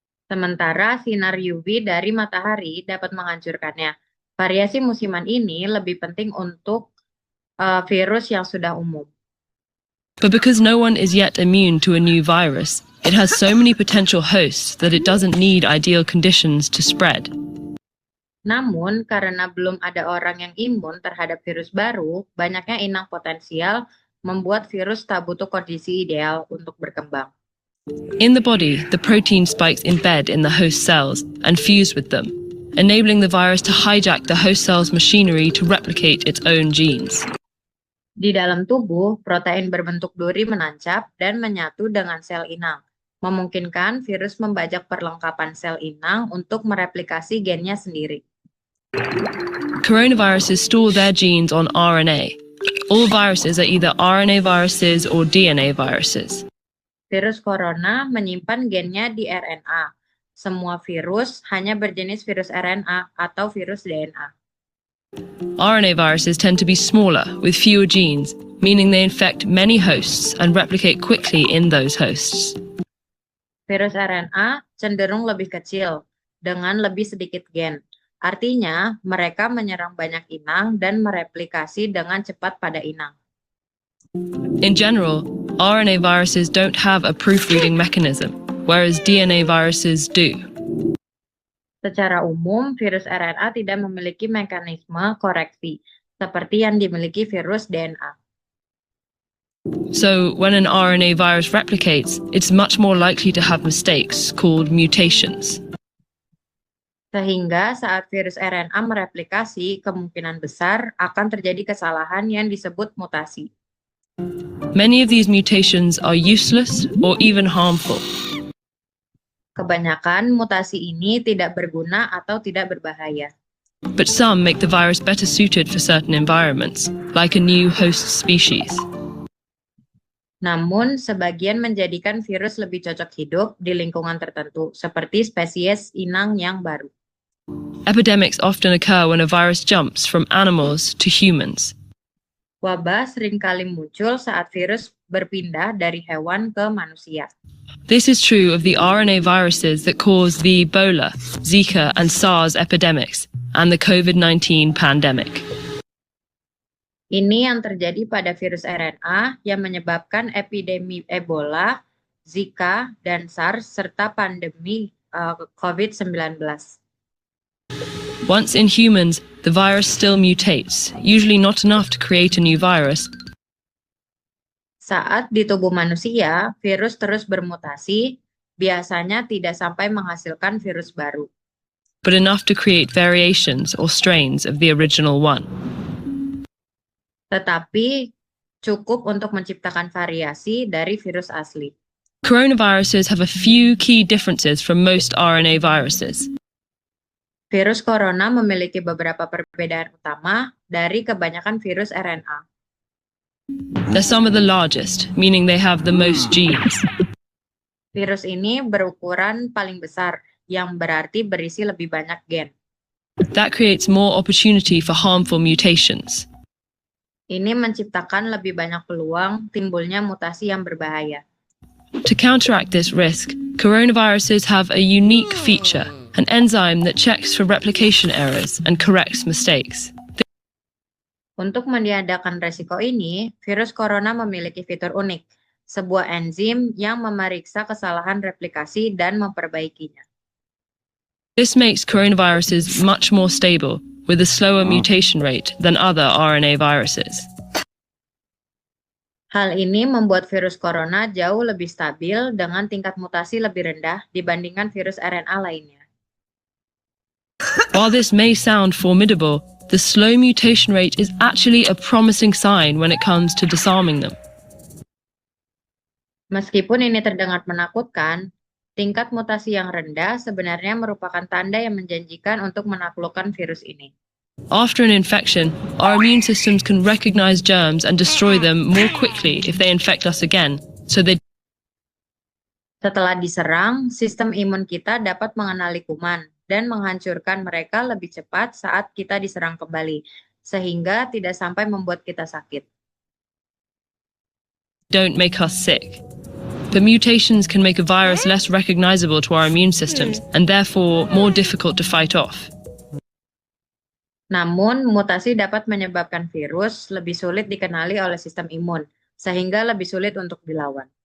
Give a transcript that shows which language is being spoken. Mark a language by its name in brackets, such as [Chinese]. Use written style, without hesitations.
[Indonesian] Sementara sinar UV dari matahari dapat menghancurkannya. Variasi musiman ini lebih penting untuk virus yang sudah umum. [English] But because no one is yet immune to a new virus, it has so many potential hosts that it doesn't need ideal conditions to spread. [Indonesian] Namun, karena belum ada orang yang imun terhadap virus baru, banyaknya inang potensial membuat virus tak butuh kondisi ideal untuk berkembang. [English] In the body, the protein spikes embed in the host cells and fuse with them, enabling the virus to hijack the host cell's machinery to replicate its own genes. [Indonesian] Di dalam tubuh, protein berbentuk duri menancap dan menyatu dengan sel inang, memungkinkan virus membajak perlengkapan sel inang untuk mereplikasi gennya sendiri. [English] Coronaviruses store their genes on RNA. All viruses are either RNA viruses or DNA viruses. [Indonesian] Virus corona menyimpan gennya di RNA. Semua virus hanya berjenis virus RNA atau virus DNA. [English] RNA viruses tend to be smaller, with fewer genes, meaning they infect many hosts and replicate quickly in those hosts. [Indonesian] Virus RNA cenderung lebih kecil, dengan lebih sedikit gen. Artinya, mereka menyerang banyak inang dan mereplikasi dengan cepat pada inang. [English] In general, RNA viruses don't have a proofreading mechanism, whereas DNA viruses do. [Indonesian] Secara umum, virus RNA tidak memiliki mekanisme koreksi, seperti yang dimiliki virus DNA. [English] So, when an RNA virus replicates, it's much more likely to have mistakes called mutations. [Indonesian] Sehingga saat virus RNA mereplikasi, kemungkinan besar akan terjadi kesalahan yang disebut mutasi. [English] Many of these mutations are useless or even harmful. [Indonesian] Kebanyakan mutasi ini tidak berguna atau tidak berbahaya. [English] But some make the virus better suited for certain environments, like a new host species. [Indonesian] Namun, sebagian menjadikan virus lebih cocok hidup di lingkungan tertentu, seperti spesies inang yang baru. [English] Epidemics often occur when a virus jumps from animals to humans. [Indonesian] Wabah seringkali muncul saat virus berpindah dari hewan ke manusia. [English] This is true of the RNA viruses that cause the Ebola, Zika, and SARS epidemics, and the COVID-19 pandemic. [Indonesian] Ini yang terjadi pada virus RNA yang menyebabkan epidemi Ebola, Zika, dan SARS, serta pandemi COVID-19. [English] Once in humans, the virus still mutates, usually not enough to create a new virus. [Indonesian] Saat di tubuh manusia, virus terus bermutasi, biasanya tidak sampai menghasilkan virus baru, [English] but enough to create variations or strains of the original one. [Indonesian] tetapi cukup untuk menciptakan variasi dari virus asli. [English] Coronaviruses have a few key differences from most RNA viruses. [Indonesian] Virus corona memiliki beberapa perbedaan utama dari kebanyakan virus RNA. [English] They're some of the largest, meaning they have the most genes. [Indonesian] Virus ini berukuran paling besar, yang berarti berisi lebih banyak gen. [English] That creates more opportunity for harmful mutations. [Indonesian] Ini menciptakan lebih banyak peluang timbulnya mutasi yang berbahaya. [English] To counteract this risk, coronaviruses have a unique feature, an enzyme that checks for replication errors and corrects mistakes. [Indonesian] Untuk meniadakan resiko ini, virus corona memiliki fitur unik, sebuah enzim yang memeriksa kesalahan replikasi dan memperbaikinya. [English] This makes coronaviruses much more stable, with a slower mutation rate than other RNA viruses. [Indonesian] Hal ini membuat virus corona jauh lebih stabil dengan tingkat mutasi lebih rendah dibandingkan virus RNA lainnya. [English] While this may sound formidable, the slow mutation rate is actually a promising sign when it comes to disarming them. [Indonesian] Meskipun ini terdengar menakutkan, tingkat mutasi yang rendah sebenarnya merupakan tanda yang menjanjikan untuk menaklukkan virus ini. [English] After an infection, our immune systems can recognize germs and destroy them more quickly if they infect us again, so they [Indonesian] Setelah diserang, sistem imun kita dapat mengenali kuman dan menghancurkan mereka lebih cepat saat kita diserang kembali, sehingga tidak sampai membuat kita sakit. [English] don't make us sick. But mutations can make a virus less recognizable to our immune systems and therefore more difficult to fight off. [Indonesian] Namun, mutasi dapat menyebabkan virus lebih sulit dikenali oleh sistem imun, sehingga lebih sulit untuk dilawan.